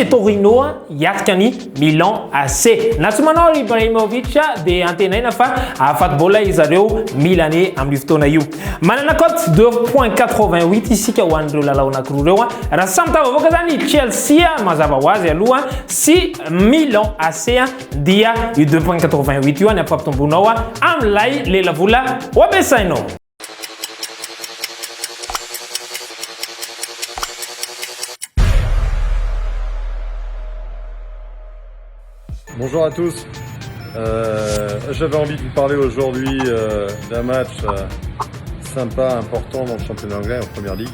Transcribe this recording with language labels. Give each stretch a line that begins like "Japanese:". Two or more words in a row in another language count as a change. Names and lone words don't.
Malagasy: Torino hiatrika ny Milan AC na tsy manao Ibrahimovic dia antenaina fa afaty bola izareo Milanais amin'ny fotoana io manana cote 2.88 isika ho an'ireo lalao anankiroa reo raha samy tavavoaka zany Chelsea mazava ho azy aloha sy Milan AC dia io 2.88 io any ampampitombonao amin'ilay lelavola ho ampiasainao.
French: Bonjour à tous, j'avais envie de vous parler aujourd'hui d'un match sympa, important dans le championnat anglais en première ligue.